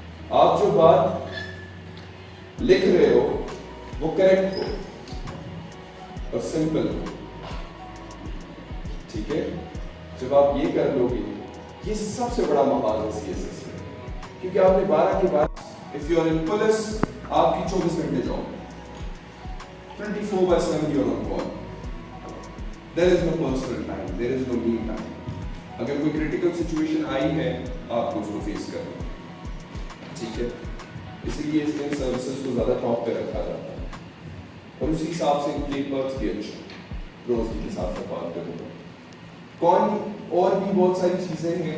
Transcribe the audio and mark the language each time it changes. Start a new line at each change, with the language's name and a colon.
Urdu: آپ جو بات لکھ رہے ہو وہ کریکٹ ہو اور سمپل ہو. ٹھیک ہے، جب آپ یہ کر لو گے، یہ سب سے بڑا محاذ ہے سی ایس ایس میں. کیونکہ آپ نے 12 کے بعد
English: if you are in police
Urdu: آپ کی 24 گھنٹے job,
English: 24/7 you are on call. There is no personal time, there is no me time.
Urdu: اگر کوئی کریٹیکل سچویشن آئی ہے آپ کو اس کو فیس کرنا. ٹھیک ہے، اسی لیے اس میں سروسز کو زیادہ ٹاپ پہ رکھا جاتا ہے اور اسی حساب سے ان کے پرکس بھی اچھے. روز کے ساتھ بات کروں گا. کون اور بھی بہت ساری چیزیں ہیں.